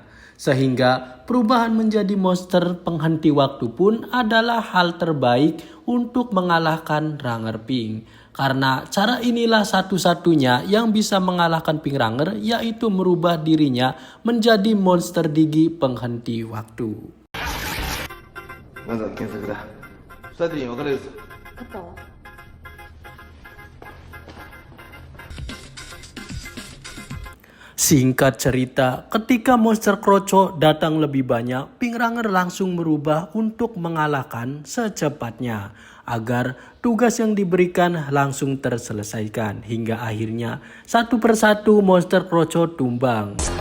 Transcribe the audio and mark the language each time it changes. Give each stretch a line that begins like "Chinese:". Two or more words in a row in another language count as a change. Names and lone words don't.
Indonesian: Sehingga perubahan menjadi monster penghenti waktu pun adalah hal terbaik untuk mengalahkan Ranger Pink. Karena cara inilah satu-satunya yang bisa mengalahkan Pink Ranger, yaitu merubah dirinya menjadi monster Digi penghenti waktu.
Japanese: まずは検索だ。二手に分かれるぞ。
Indonesian: Singkat cerita, ketika monster kroco datang lebih banyak, Pink Ranger langsung merubah untuk mengalahkan secepatnya agar tugas yang diberikan langsung terselesaikan hingga akhirnya satu persatu monster kroco tumbang.